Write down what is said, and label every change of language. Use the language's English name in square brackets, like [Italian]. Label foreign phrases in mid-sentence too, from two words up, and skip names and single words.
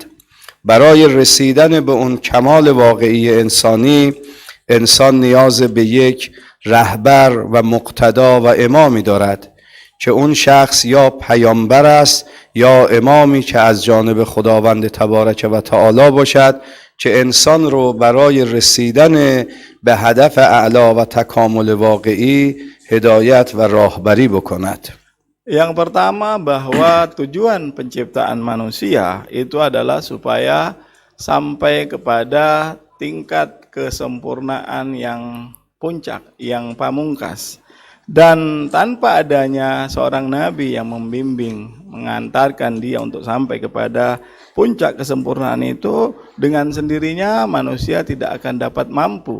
[Persian] برای رسیدن به اون کمال واقعی انسانی، انسان نیاز به یک رهبر و مقتدا و امامی دارد که اون شخص یا پیامبر است یا امامی که از جانب خداوند تبارک و تعالی باشد که انسان رو برای رسیدن به هدف اعلی و تکامل واقعی هدایت و راهبری بکند. [Indonesian] Yang pertama, bahwa tujuan penciptaan manusia itu adalah supaya sampai kepada tingkat kesempurnaan yang puncak, yang pamungkas. Dan tanpa adanya seorang nabi yang membimbing, mengantarkan dia untuk sampai kepada puncak kesempurnaan itu, dengan sendirinya manusia tidak akan dapat mampu.